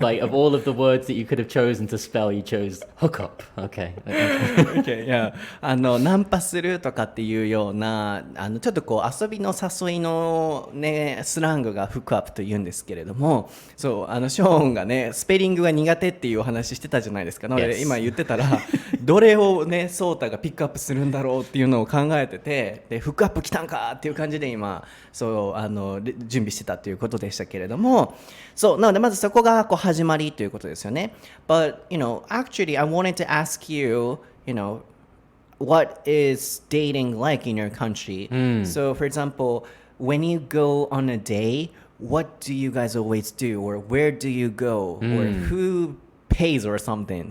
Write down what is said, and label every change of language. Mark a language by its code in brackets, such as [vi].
[en] Like, of all of the words that you could have chosen to spell, you chose hookup. Okay. Okay, yeah. [ja] ナンパするとかっていうようなちょっとこう遊びの誘いのねスラングがフックアップと言うんですけれども、そうショーンがねスペリングが苦手っていうお話してたじゃないですか。なので、 [en] Yes. [ja] 今言ってたらどれをねソータがピックアップするんだろうっていうのを考えてて、でフックアップ来たんかっていう感じで今そう準備してたということでしたけれども、そうなのでまずそこがこう始まりということですよね。 [en] But actually I wanted to ask you, what is dating like in your country? So for example, when you go on a date, what do you guys always do, or where do you go, or who pays or something?